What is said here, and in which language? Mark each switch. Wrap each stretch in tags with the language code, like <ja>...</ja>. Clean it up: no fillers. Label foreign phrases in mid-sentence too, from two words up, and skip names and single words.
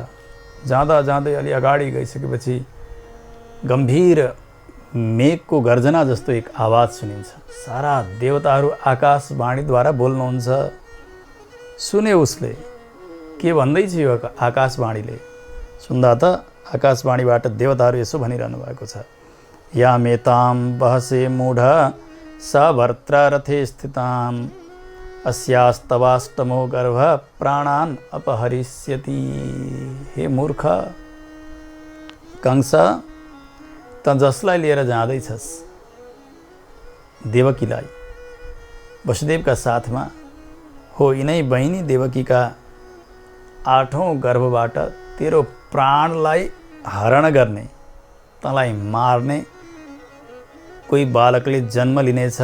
<ne>जाँदा जाँदै अलि अगाडि गइसकेपछि गम्भीर मेघको गर्जना जस्तो एक आवाज सुनिन्छ। सारा देवताहरू आकाशवाणीद्वारा बोल्नुहुन्छ। सुन्यो उसले, के भन्दैछ यो आकाशवाणीले? सुन्दा त आकाशवाणीबाट देवताहरू यसो भनिरहनु भएको छ,</ne> <sa>या मेताम बहसे मूढ स भर्त्रा रथे स्थिताम अस्यास्तवाष्टमो गर्भ प्राणान अपहरिष्यति।</sa> <ne>हे मूर्ख कंस, त जसलाई लिएर जाँदैछस्, देवकीलाई, वसुदेवका साथमा हो, यिनै बहिनी देवकीका 8औं गर्भबाट तेरो प्राणलाई हरण गर्ने, तँलाई मार्ने कोही बालकले जन्म लिनेछ।</ne>